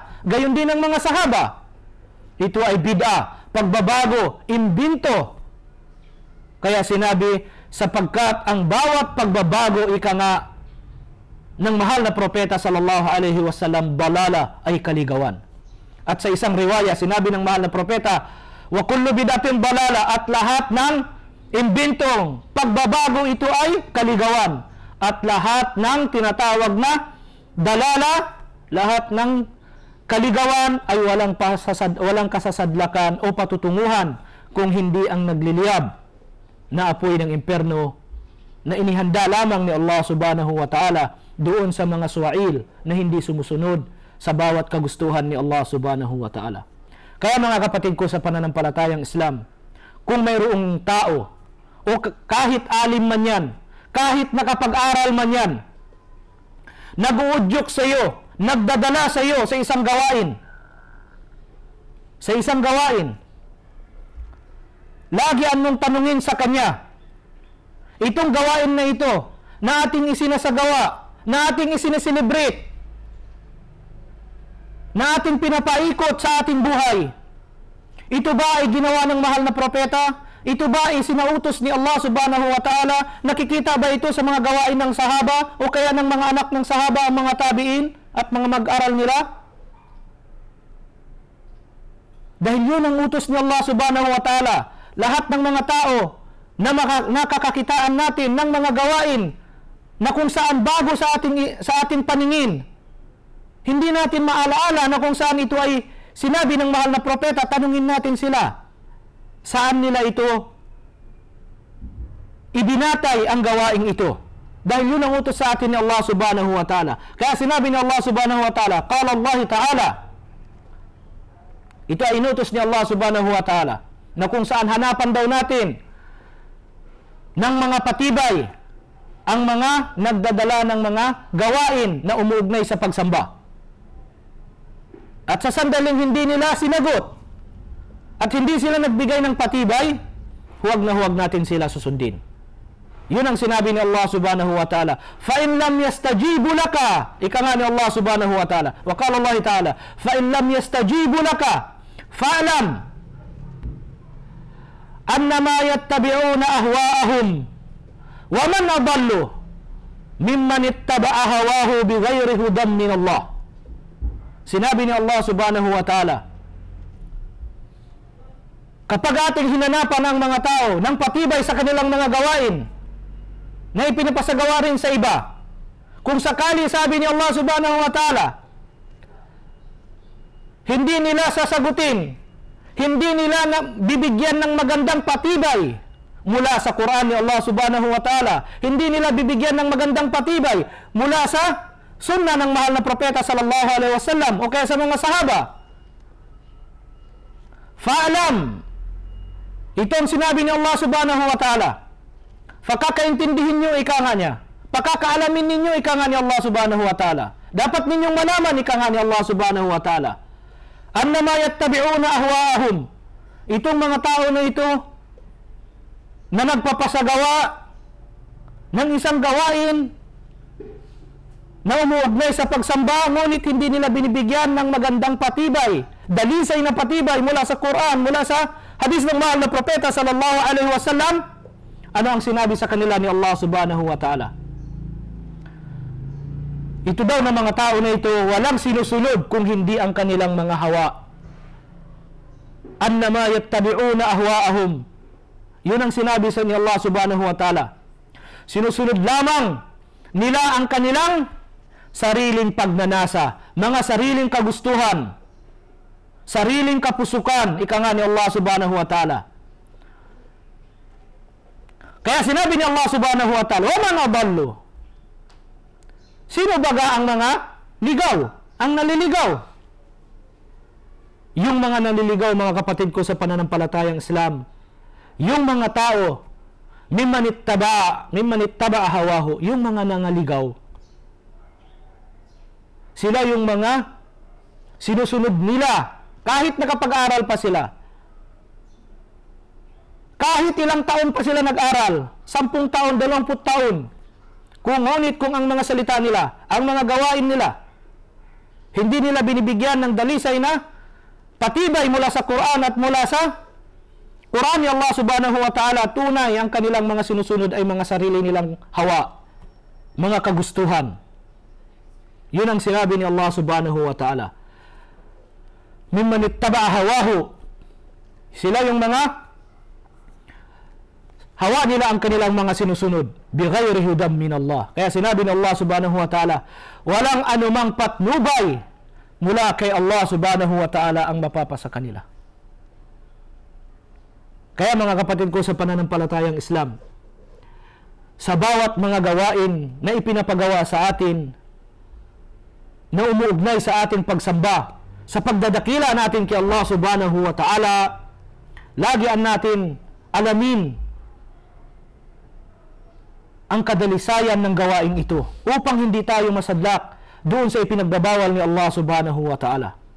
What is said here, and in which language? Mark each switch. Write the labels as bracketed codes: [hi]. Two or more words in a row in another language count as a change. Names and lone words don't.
[tl] Gayon din ng mga sahaba. Ito ay bid'ah, pagbabago, imbinto. Kaya sinabi, sapagkat ang bawat pagbabago, ika nga ng mahal na propeta [ar] صلى الله عليه وسلم, [tl] balala, ay kaligawan. At sa isang riwaya, sinabi ng mahal na propeta, [ar] وكل بدعة ضلالة, [tl] at lahat ng imbintong pagbabago, ito ay kaligawan. At lahat ng tinatawag na dalala, lahat ng kaligawan ay walang kasasadlakan o patutunguhan kung hindi ang nagliliyab na apoy ng impyerno na inihanda lamang ni [ar] الله سبحانه وتعالى [tl] doon sa mga suwail na hindi sumusunod sa bawat kagustuhan ni [ar] الله سبحانه وتعالى. [tl] Kaya mga kapatid ko sa pananampalatayang Islam, kung mayroong tao o o kahit alim man yan, kahit nakapag-aral man yan, nag-uudyok sa iyo, nagdadala sa iyo sa isang gawain. Sa isang gawain. Lagi mong tanungin sa kanya, itong gawain na ito, na ating isinasagawa, na ating isineselebrate, na ating pinapaikot sa ating buhay, ito ba ay ginawa ng mahal na propeta? Ito ba ay sinautos ni [ar] الله سبحانه وتعالى? [tl] Nakikita ba ito sa mga gawain ng sahaba o kaya ng mga anak ng sahaba, ang mga tabi'in at mga mag-aral nila? Dahil yun ang utos ni [ar] الله سبحانه وتعالى. [tl] Lahat ng mga tao na nakakakitaan natin ng mga gawain na kung saan bago sa ating paningin, hindi natin maalaala na kung saan ito ay sinabi ng mahal na propeta, tanungin natin sila. Saan nila ito ibinatay ang gawaing ito? Dahil yun ang utos sa atin ni [ar] الله سبحانه وتعالى. [tl] Kaya sinabi ni [ar] الله سبحانه وتعالى, قال الله تعالى, [tl] ito ay inutos ni [ar] الله سبحانه وتعالى, [tl] na kung saan hanapan daw natin ng mga patibay ang mga nagdadala ng mga gawain na umuugnay sa pagsamba. At sa sandaling hindi nila sinagot at hindi sila nagbigay ng patibay, huwag na huwag natin sila susundin. Yun ang sinabi ni [ar] الله سبحانه وتعالى. فَإِنْ لَمْ يَسْتَجِيبُ لَكَ, [tl] ika nga ni [ar] الله سبحانه وتعالى. وقال الله تعالى, فَإِنْ لَمْ يَسْتَجِيبُ لَكَ فَأْلَمْ أَنَّمَا يَتَّبِعُونَ أَهْوَاءَهُمْ وَمَنْ أَضَلُّ مِمَّنِ اتَّبَعَ هَوَاهُ بِغَيْرِ هُدًى مِنَ اللَّهِ. [tl] Sinabi ni [ar] الله سبحانه وتعالى, [tl] kapag ating hinanapan ang mga tao ng patibay sa kanilang mga gawain na ipinapasagawa rin sa iba, kung sakali, sabi ni [ar] الله سبحانه وتعالى, [tl] hindi nila sasagutin, hindi nila bibigyan ng magandang patibay mula sa Quran ni [ar] الله سبحانه وتعالى, [tl] hindi nila bibigyan ng magandang patibay mula sa sunna ng mahal na propeta [ar] صلى الله عليه وسلم [tl] o kaya sa mga sahaba, fa'alam, ito ang sinabi ni [ar] الله سبحانه وتعالى, [tl] pakakaintindihin nyo, ika nga niya, pakakaalamin ninyo, ika nga [ar] ni الله سبحانه وتعالى, [tl] dapat ninyong malaman, ika nga ni [ar] الله سبحانه وتعالى, إنما يتبعون أهواءهم, [tl] itong mga tao na ito na nagpapasagawa ng isang gawain na umuugnay sa pagsamba, ngunit hindi nila binibigyan ng magandang patibay, dalisay na patibay mula sa Quran, mula sa hadis ng mahal na propeta [ar] صلى الله عليه وسلم. [tl] Ano ang sinabi sa kanila ni [ar] الله سبحانه وتعالى? [tl] Ito daw na mga tao na ito, walang sinusunod kung hindi ang kanilang mga hawa. [ar] إنما يتبعون أهواءهم. [tl] Yun ang sinabi sa ni [ar] الله سبحانه وتعالى. [tl] Sinusunod lamang nila ang kanilang sariling pagnanasa, mga sariling kagustuhan, sariling kapusukan, ika nga ni [ar] الله سبحانه وتعالى. [tl] Kaya sinabi ni [ar] الله سبحانه وتعالى, وَمَنْ أَضَلُّ, [tl] sino baga ang mga ligaw, ang naliligaw? Yung mga naliligaw, mga kapatid ko sa pananampalatayang Islam, yung mga tao, [ar] ممن اتبع هواه, [tl] yung mga nangaligaw, sila yung mga sinusunod nila kahit nakapag-aral pa sila. Kahit ilang taon pa sila nag-aral, 10 taon, 20 taon, kung ang mga salita nila, ang mga gawain nila, hindi nila binibigyan ng dalisay na patibay mula sa Quran at mula sa Quran ni [ar] الله سبحانه وتعالى, [tl] tunay ang kanilang mga sinusunod ay mga sarili nilang hawa, mga kagustuhan. Yun ang sinabi ni [ar] الله سبحانه وتعالى. ممن اتبع هواه, [tl] sila yung mga hawa nila ang kanilang mga sinusunod, [ar] بغير هدى من الله. [tl] Kaya sinabi ni [ar] الله سبحانه وتعالى, [tl] walang anumang patnubay mula kay [ar] الله سبحانه وتعالى [tl] ang mapapasa kanila. Kaya mga kapatid ko sa pananampalatayang Islam, sa bawat mga gawain na ipinapagawa sa atin, na umuugnay sa ating pagsamba, sa pagdadakila natin kay [ar] الله سبحانه وتعالى, [tl] lagian natin alamin ang kadalisayan ng gawaing ito upang hindi tayo masadlak doon sa ipinagbabawal ni [ar] الله سبحانه وتعالى.